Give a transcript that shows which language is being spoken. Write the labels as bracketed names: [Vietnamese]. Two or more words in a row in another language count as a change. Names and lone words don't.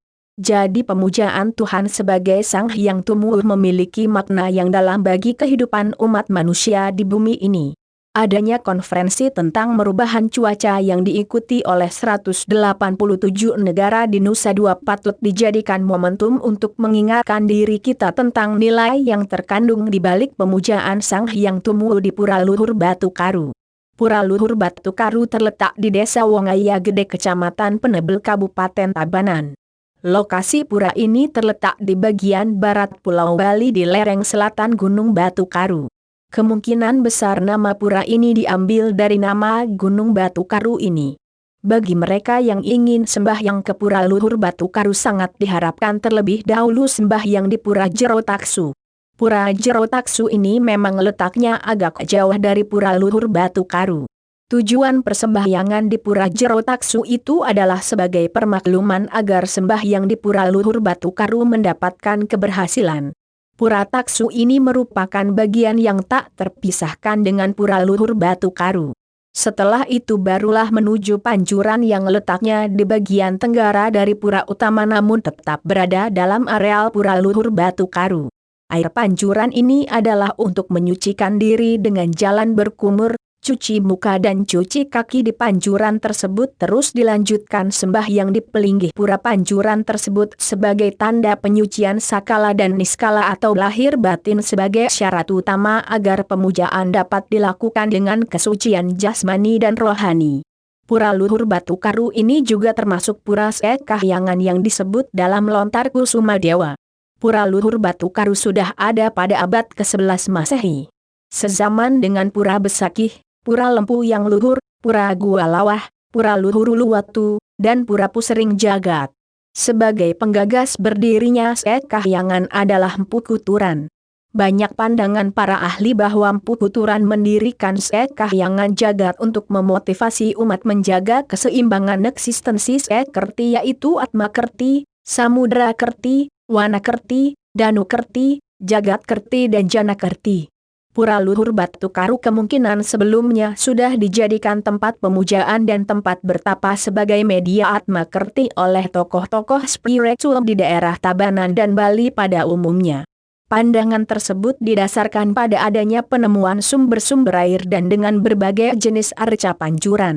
[Indonesian] Jadi pemujaan Tuhan sebagai Sang Hyang Tumbuh memiliki makna yang dalam bagi kehidupan umat manusia di bumi ini. Adanya konferensi tentang merubahan cuaca yang diikuti oleh 187 negara di Nusa Dua patut dijadikan momentum untuk mengingatkan diri kita tentang nilai yang terkandung di balik pemujaan Sang Hyang Tumbuh di Pura Luhur Batu Karu. Pura Luhur Batu Karu terletak di Desa Wongaya Gede, Kecamatan Penebel, Kabupaten Tabanan. Lokasi pura ini terletak di bagian barat Pulau Bali di lereng selatan Gunung Batu Karu. Kemungkinan besar nama pura ini diambil dari nama Gunung Batu Karu ini. Bagi mereka yang ingin sembahyang ke Pura Luhur Batu Karu sangat diharapkan terlebih dahulu sembahyang di Pura Jero Taksu. Pura Jero Taksu ini memang letaknya agak jauh dari Pura Luhur Batu Karu. Tujuan persembahyangan di Pura Jero Taksu itu adalah sebagai permakluman agar sembahyang di Pura Luhur Batu Karu mendapatkan keberhasilan. Pura Taksu ini merupakan bagian yang tak terpisahkan dengan Pura Luhur Batu Karu. Setelah itu barulah menuju Panjuran yang letaknya di bagian tenggara dari pura utama namun tetap berada dalam areal Pura Luhur Batu Karu. Air Panjuran ini adalah untuk menyucikan diri dengan jalan berkumur, cuci muka dan cuci kaki di Panjuran tersebut, terus dilanjutkan sembahyang di pelinggih pura Panjuran tersebut sebagai tanda penyucian sakala dan niskala atau lahir batin sebagai syarat utama agar pemujaan dapat dilakukan dengan kesucian jasmani dan rohani. Pura Luhur Batu Karu ini juga termasuk pura Sekahyangan yang disebut dalam lontar Kusuma Dewa. Pura Luhur Batu Karu sudah ada pada abad ke-11 Masehi. Sezaman dengan Pura Besakih, Pura Lempu yang luhur, Pura Gua Lawah, Pura Luhur Uluwatu, dan Pura Pusering Jagat. Sebagai penggagas berdirinya Sekahyangan adalah Empu Kuturan. Banyak pandangan para ahli bahwa Empu Kuturan mendirikan Sekahyangan Jagat untuk memotivasi umat menjaga keseimbangan eksistensi Sekerti, yaitu Atma Kerti, Samudra Kerti, Wana Kerti, Danu Kerti, Jagat Kerti dan Jana Kerti. Pura Luhur Batu Karu kemungkinan sebelumnya sudah dijadikan tempat pemujaan dan tempat bertapa sebagai media Atma Kerti oleh tokoh-tokoh spiritual di daerah Tabanan dan Bali pada umumnya. Pandangan tersebut didasarkan pada adanya penemuan sumber-sumber air dan dengan berbagai jenis arca panjuran.